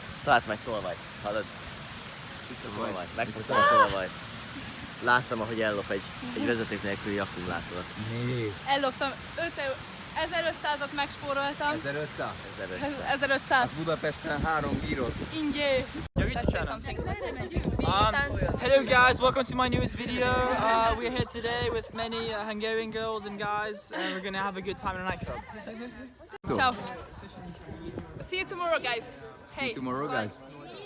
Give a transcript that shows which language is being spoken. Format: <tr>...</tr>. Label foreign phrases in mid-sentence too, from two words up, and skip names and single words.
<hu>Találtam egy tolvajt, hallod? Itt a tolvajt, megfogtam a tolvajt. Láttam, ahogy ellop egy vezeték nélküli akkumulátort. Elloptam 1500-at megspóroltam. 1500? 1500. Hát Budapesten 3 bíros. Ingé.</hu> <en>Hello guys, welcome to my newest video. We're here today with many Hungarian girls and guys, and we're gonna have a good time in a nightclub. Ciao. See you tomorrow, guys. Hey. Tomorrow, bye. guys.</en>